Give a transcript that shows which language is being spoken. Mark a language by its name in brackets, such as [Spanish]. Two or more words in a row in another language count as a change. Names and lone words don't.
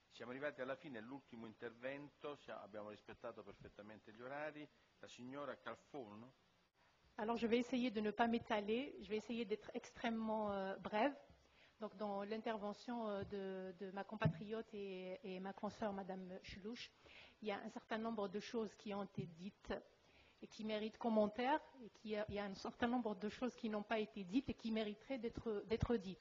[Italian] Siamo arrivati alla fine, l'ultimo intervento, abbiamo rispettato perfettamente gli orari. La signora Calfon. [French] Alors je vais essayer de ne pas m'étaler, je vais essayer d'être extrêmement brève. Donc dans l'intervention de ma compatriote et ma consoeur, Madame Chlouch, il y a un certain nombre de choses qui ont été dites et qui méritent commentaire, et il y a un certain nombre de choses qui n'ont pas été dites et qui mériteraient d'être dites.